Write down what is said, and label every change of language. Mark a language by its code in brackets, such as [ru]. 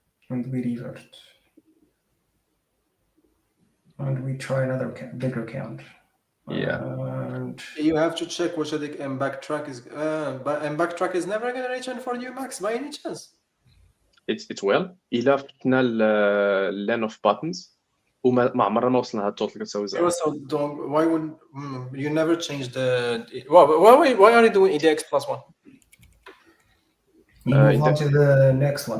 [en] And we try another bigger count. Yeah. And You have to check which of the backtrack is. But backtrack is never going to return for you, Max, by any chance. It will. [ar] إلا فتنا ال len of buttons وما عمرنا ما وصلنا لهاد التوتال كتساوي زيرو. [en] So why would you never change the? Why are you doing EDX plus 1? you move on to the next one.